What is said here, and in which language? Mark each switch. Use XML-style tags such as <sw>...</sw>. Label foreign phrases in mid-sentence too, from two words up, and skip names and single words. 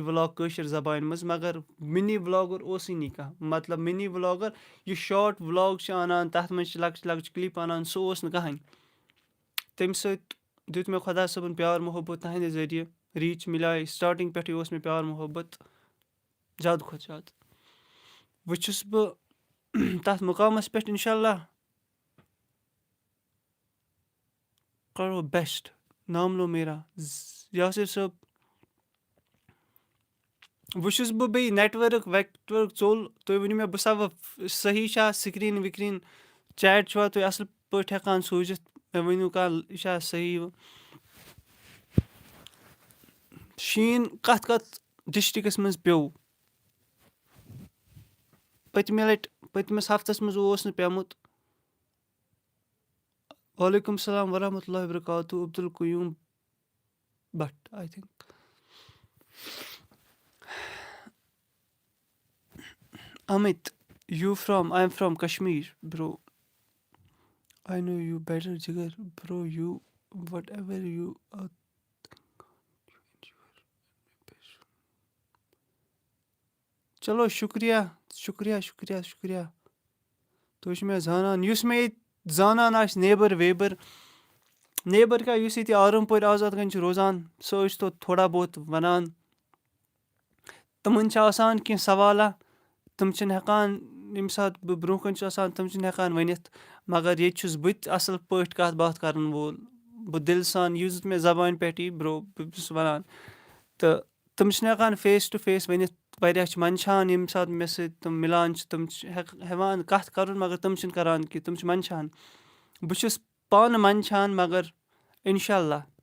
<ks>وٕلاگ کٲشِر زبانہِ منٛز مگر مِنی وٕلاگر اوسُے نہٕ کانٛہہ مطلب مِنی وٕلاگر یہِ شاٹ وٕلاگ چھِ اَنان تَتھ منٛز چھِ لۄکچہِ لۄکچہِ کِلِپ اَنان سُہ اوس نہٕ کٕہٕنۍ تَمہِ سۭتۍ دیُت مےٚ خۄدا صٲبَن پیار محبت تَہنٛدِ ذٔریعہِ ریٖچ مِلیے سٹاٹِنٛگ پٮ۪ٹھٕے اوس مےٚ پیار محبت زیادٕ کھۄتہٕ زیادٕ وۄنۍ چھُس بہٕ تَتھ مُقامَس پٮ۪ٹھ</ks> <ar>اِنشاء اللہ</ar> <ks>کَرو بیسٹ نام لو میرا یاسر صٲب وۄنۍ چھُس بہٕ بیٚیہِ نیٹؤرٕک ویٹؤرٕک ژوٚل تُہۍ ؤنِو مےٚ بہٕ سَمکھ صحیح چھا سِکریٖن وِکریٖن چیٹ چھُوا تُہۍ اَصٕل پٲٹھۍ ہٮ۪کان سوٗزِتھ مےٚ ؤنِو کانٛہہ یہِ چھا صحیح شیٖن کَتھ کَتھ ڈِسٹِرٛکَس منٛز پیوٚو پٔتمہِ لَٹہِ پٔتمِس ہفتَس منٛز اوس نہٕ پیوٚمُت</ks> <ar>وعلیکُم السلام ورحمتہ اللہ وبرکاتہ</ar> <ks>عبدالقیوٗم بٹ</ks> <en>I think Amit, you from? I'm from Kashmir, bro. I know you better, Jigar. Bro, you, whatever you are.</en> <ks>چلو شُکریہ شُکریہ شُکریہ شُکریہ تُہۍ چھِو مےٚ زانان یُس مےٚ ییٚتہِ زانان آسہِ نیبَر ویبَر نیبَر کیٛاہ یُس ییٚتہِ آرام پورِ آزاد گنج چھُ روزان سُہ ٲسۍ تو تھوڑا بہت وَنان تِمَن چھِ آسان کینٛہہ سوالا تِم چھِنہٕ ہٮ۪کان ییٚمہِ ساتہٕ بہٕ برونٛہہ کَنہِ چھُس آسان تِم چھِنہٕ ہٮ۪کان ؤنِتھ مگر ییٚتہِ چھُس بہٕ تہِ اَصٕل پٲٹھۍ کَتھ باتھ کَرَن وول بہٕ دِلہٕ سان یُس مےٚ زبانہِ پٮ۪ٹھ یی برو بہٕ چھُس وَنان تہٕ تِم چھِنہٕ ہٮ۪کان</ks> <en>face to face</en> <ks>ؤنِتھ واریاہ چھِ منٛدچھان ییٚمہِ ساتہٕ مےٚ سۭتۍ تِم مِلان چھِ تِم چھِ ہٮ۪وان کَتھ کَرُن مگر تِم چھِنہٕ کَران کینٛہہ تِم چھِ منٛدچھان بہٕ چھُس پانہٕ منٛدچھان مگر</ks> <ar>اِنشاء اللہ</ar>